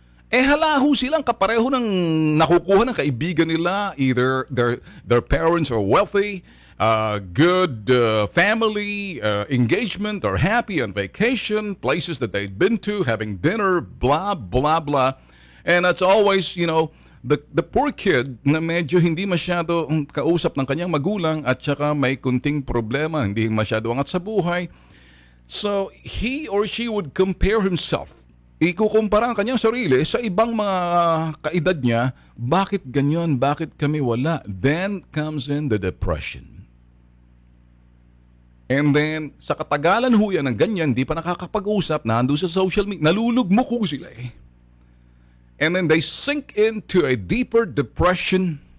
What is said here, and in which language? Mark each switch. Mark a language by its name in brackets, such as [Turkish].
[Filipino] Hala ho silang kapareho ng nakukuha ng kaibigan nila. [English] Either their parents are wealthy, good family, engagement, or happy on vacation, places that they've been to, having dinner, blah, blah, blah. And that's always, the poor kid [Filipino] na medyo hindi masyado kausap ng kanyang magulang at saka may kunting problema, hindi masyado angat sa buhay. [English] So, he or she would compare himself. [Filipino] Ikukumpara ang kanyang sarili sa ibang mga kaedad niya. Bakit ganyan? Bakit kami wala? [English] Then comes in the depression. And then, [Filipino] sa katagalan ho yan ng ganyan, di pa nakakapag-usap, nandun sa social media, nalulugmok ho sila eh. [English] And then they sink into a deeper depression.